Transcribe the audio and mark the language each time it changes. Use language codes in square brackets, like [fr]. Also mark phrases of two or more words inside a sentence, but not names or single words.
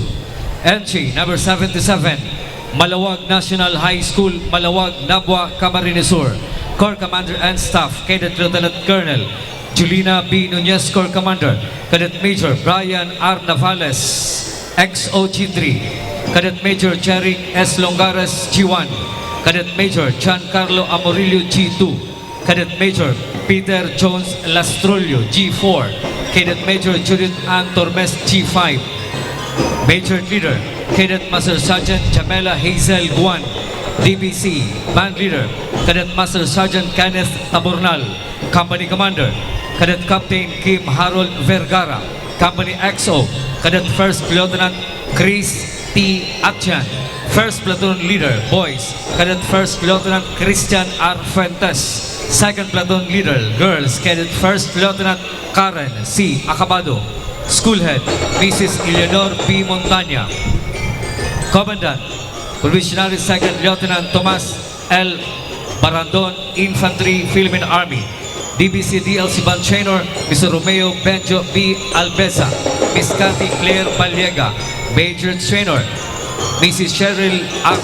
[en] Entry number 77, Malawag National High School, Malawag, Nabwa, Camarines Sur. Corps Commander and Staff, Cadet Lieutenant Colonel Julina B. Nunez, Corps Commander. Cadet Major Brian R. Navales, XOG3. Cadet Major Jeric S. Longares, G1. Cadet Major Giancarlo Amorillo, G2. Cadet Major Peter Jones Lastrolio, G4. Cadet Major Judith Ann Tormes, G5. Major Leader, Cadet Master Sergeant Jamela Hazel Guan, DBC. Band Leader, Cadet Master Sergeant Kenneth Tabornal. Company Commander, Cadet Captain Kim Harold Vergara. Company XO, Cadet First Lieutenant Chris T. Atchan. First Platoon Leader, Boys, Cadet First Lieutenant Christian R. Fuentes. Second Platoon Leader, Girls, Cadet First Lieutenant Karen C. Acabado. School Head, Mrs. Eleanor P. Montaña. Commandant, Provisionary Second Lieutenant Tomas L. Barandon, Infantry Philippine Army. DBC DLC Band Trainer, Mr. Romeo Benjo B. Albeza. Miss Cathy Claire Baliega. Major Trainer, Mrs. Cheryl R.